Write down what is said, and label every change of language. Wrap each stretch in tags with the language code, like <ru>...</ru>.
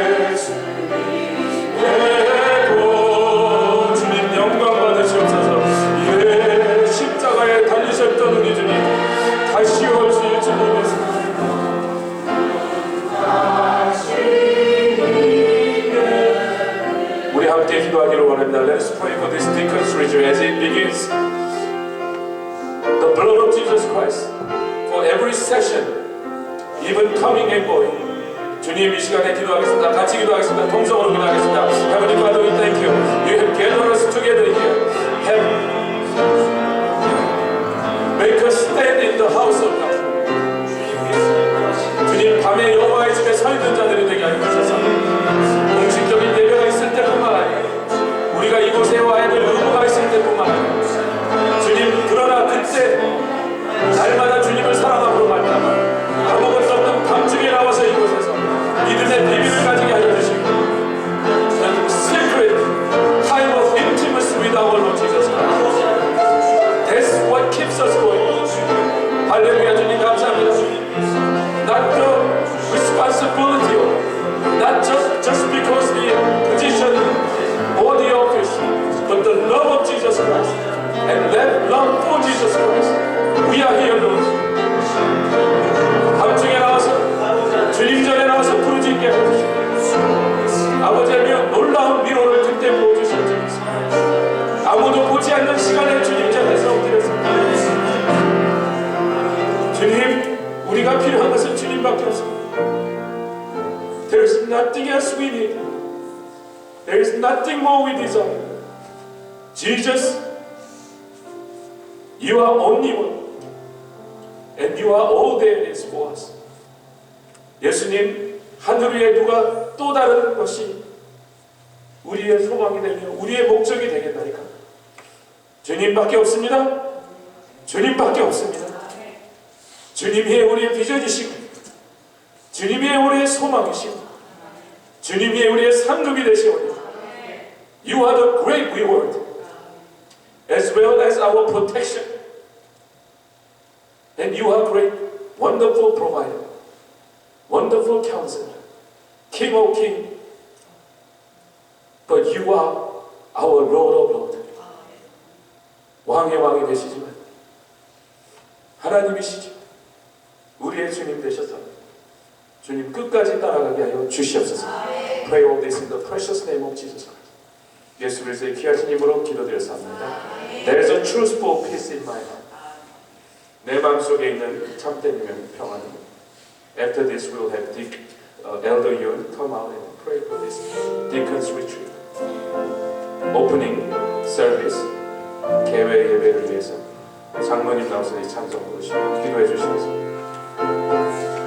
<ko>예수님의 보혈로 주님 영광 받으시옵소서. 십자가에 달리셨던 우리 주님 다시 오실 주님의 우리 함께 기도하기를 원합니다.</ko> <en>Let us pray for this deacon's ritual as it begins. The blood of Jesus Christ for every session, even coming and going.</en> <ko>주님 이 시간에 기도하겠습니다. 같이 기도하겠습니다. 통성으로 기도하겠습니다.</ko> <en>Heavenly Father, we thank you. You have gathered us together here. Make us stand in the house of God.</en> <ko>주님 밤에 여호와의 집에 서 있는 자들이 되게 하여 주셔서 공식적인 예배가 있을 때뿐만 아니라 우리가 이곳에 와야 될 의무가 있을 때뿐만 아니라 주님 그러나 그때 날마다 주님을 사랑함으로 말미암아 아무것도 없는 밤중에 나와서 이곳에서 믿음의 비밀을 가지게 하여 주시고</ko> <en>secret time of intimacy with our Lord Jesus Christ. That's what keeps</en> <ko>할렐루야. 주님 감사합니다.</ko> <en>Not the responsibility, not just because the position or the office, but the love of Jesus Christ and that love for Jesus Christ. We are here, Lord.</en> <ko>밤중에 나와서 주님 전에 나와서 부르짖게 해주시고 아버지의 놀라운 위로를 그때 보여주셨습니다. 아무도 보지 않는 시간에 주님 전에서 엎드렸습니다. 주님, 우리가 필요한 것은 주님밖에 없습니다.</ko> <en>There is nothing else we need. There is nothing more we desire. Jesus, you are only one. And you are all there is for us.</en> <ko>예수님, 하늘 위에 누가 또 다른 것이 우리의 소망이 되며 우리의 목적이 되겠나이까? 주님밖에 없습니다. 주님밖에 없습니다. 주님이 우리의 비전이시고 주님이 우리의 소망이시고 주님이 우리의 상급이 되시오니</ko> <en>You are the great reward as well as our protection. And you are great, wonderful provider, wonderful counselor, King of kings. But you are our Lord of lords.</en> <ko>왕의 왕이 되시지만 하나님이시죠. 우리의 주님 되셔서 주님 끝까지 따라가게 하여 주시옵소서.</ko> <en>Pray all this in the precious name of Jesus Christ.</en> <ko>예수 그리스도의 귀하신 이름으로 기도드렸습니다.</ko> <en>There is a truthful peace in my heart.</en> <ko>내 마음속에 있는 참된 평안.</ko> <en>After this, we will have Elder Yun come out and pray for this Deacon's Retreat. Opening service,</en> <ko>개회 예배를 위해서 장로님 나오셔서 이 찬송 부르시고 기도해 주시겠습니다.</ko>